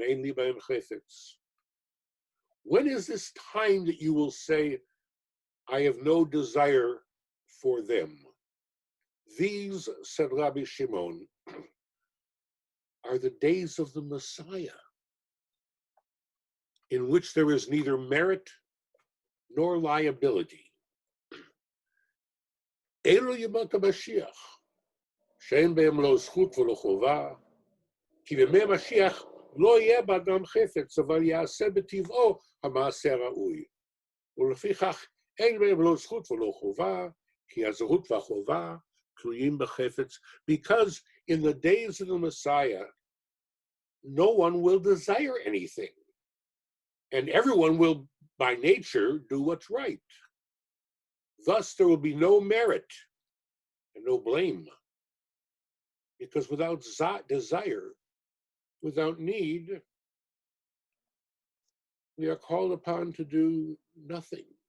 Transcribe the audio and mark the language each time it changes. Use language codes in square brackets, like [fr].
[he] Ein li b'hem chefetz. [en] When is this time that you will say, I have no desire for them? These, said Rabbi Shimon, are the days of the Messiah, in which there is neither merit nor liability. [he] Elu yemot HaMashiach, she'en behem lo zchut v'lo chova, כי בימי משיח לא יהיה באדם חפץ, אבל יעשה בטבעו המעשה הראוי. ולפיכך אין בהם לא זכות ולא חובה, כי הזכות והחובה תלויים בחפץ. [en] Because in the days of the Messiah, no one will desire anything, and everyone will, by nature, do what's right. Thus, there will be no merit and no blame, because without desire, without need, we are called upon to do nothing.